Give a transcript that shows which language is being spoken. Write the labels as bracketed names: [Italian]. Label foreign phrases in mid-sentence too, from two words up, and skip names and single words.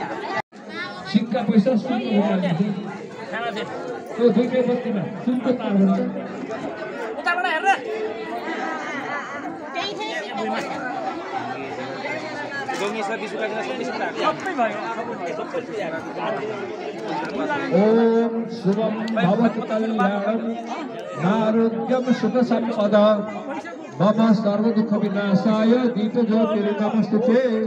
[Nepali] सिक्का पैसा सुनको खाना दे त्यो दुईटै बत्तीमा सुनको तार भन्छ उताबाट हेर गङ्गी सर 20 रुपैयाँ किन 20 रुपैयाँ सबै भयो [Sanskrit] ओम शुभम भवतु कल्याणम आरोग्यम सुख संपदा मम सर्व दुःख विनाशाय दीप ज्योतिर् नमस्तुते